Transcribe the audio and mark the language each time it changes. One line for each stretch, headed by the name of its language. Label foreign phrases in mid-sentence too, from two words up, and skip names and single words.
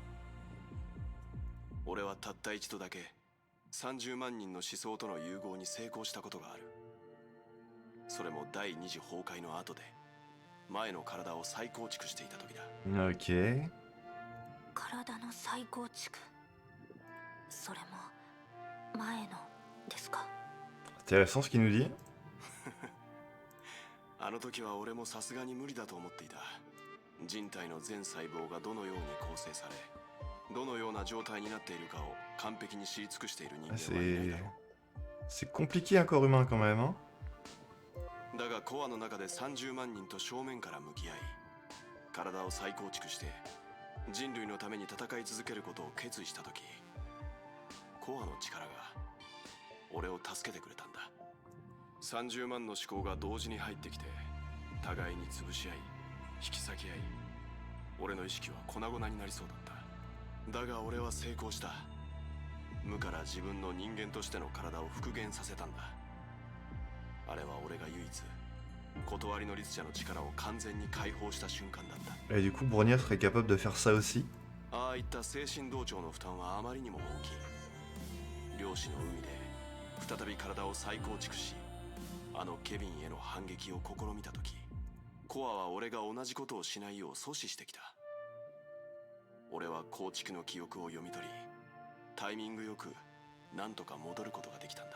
Japanese: 俺はたった一度だけ30万人の思想との融合に成功したことがある。それも第二次崩壊の後で前の体を再構築していた時だ。 Ok. 体の再構築、それも前のですか？
French: Intéressant ce qu'il nous dit.
Japanese: あの時は俺もさすがに無理だと思っていた。人体の全細胞がどのように構成され、どのような状態になっているかを完璧に知り尽くしている人 Ah, 間はいないだろう。
French: c'est compliqué un corps humain quand même, hein.
Japanese: だがコアの中で30万人と正面から向き合い、体を再構築して人類のために戦い続けることを決意した時、コアの力が俺を助けてくれたんだ。30万の思考が同時に入ってきて、互いに潰し合い引き裂き合い、俺の意識は粉々になりそうだった。だが俺は成功した。無から自分の人間としての体を復元させたんだ。あれは俺が唯一断りの律者の力を完全に解放した瞬間だった。
French: Et du coup, Bronia serait capable de faire ça aussi.
Japanese: ああいった精神同調の負担はあまりにも大きい。漁師の海で再び体を再構築し、あのケビンへの反撃を試みた時、コアは俺が同じことをしないよう阻止してきた。俺は構築の記憶を読み取り、タイミングよく何とか戻ることができたんだ。